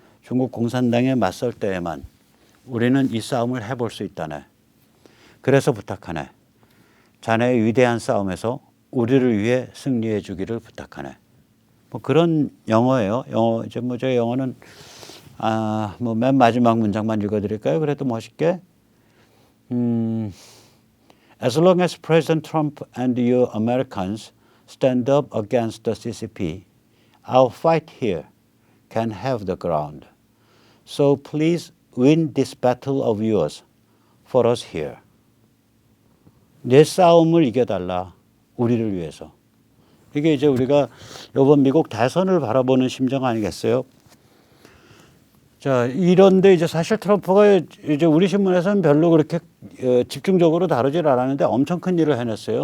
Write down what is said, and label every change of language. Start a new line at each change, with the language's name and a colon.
Korean: 중국 공산당에 맞설 때에만 우리는 이 싸움을 해볼 수 있다네. 그래서 부탁하네. 자네의 위대한 싸움에서 우리를 위해 승리해 주기를 부탁하네. 뭐 그런 영어예요. 영어 이제 뭐 제 영어는 뭐 맨 마지막 문장만 읽어드릴까요? 그래도 멋있게.
English: As long as President Trump and you Americans stand up against the CCP, our fight here can have the ground. So please win this battle of yours for us here.
Korean: 내 싸움을 이겨달라. 우리를 위해서. 이게 이제 우리가 이번 미국 대선을 바라보는 심정 아니겠어요? 자, 이런데 이제 사실 트럼프가 이제 우리 신문에서는 별로 그렇게 집중적으로 다루질 않았는데 엄청 큰 일을 해냈어요.